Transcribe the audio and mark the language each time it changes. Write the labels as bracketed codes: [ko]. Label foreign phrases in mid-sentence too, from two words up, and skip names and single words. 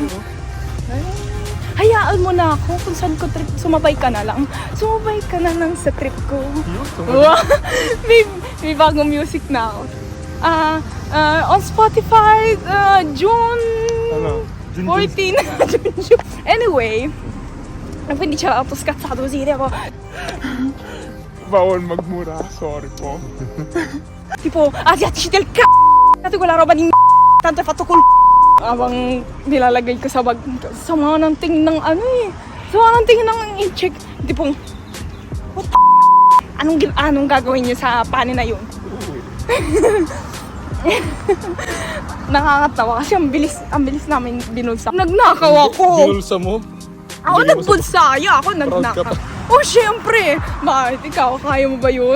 [tl] Hayaan mo na ako kung saan ko trip. Sumabay ka na lang. Sumabay ka na lang sa trip ko. Wow. may bagong music na ako. [en] On Spotify, June... [tl] Ano? 14. [it] Anyway, quindi c'era tutto scazzato così, tipo, [tl] Bawal magmura, sorry po. [it] tipo asiatici del c***o, quella roba di tanto è fatto col [tl] habang nilalagay ko sa bag. Sama ng tingin ng ano eh. Sama ng tingin ng i-check. Tipong, [en] what the [tl] anong gagawin niyo sa panin na yun? Nakakatawa kasi ang bilis namin binulsa. Nagnakaw ako. Binulsa mo? Ako nagbulsaya, ako nagnakaw. ka ba? Oh, syempre. Bakit ikaw, kaya mo ba yun?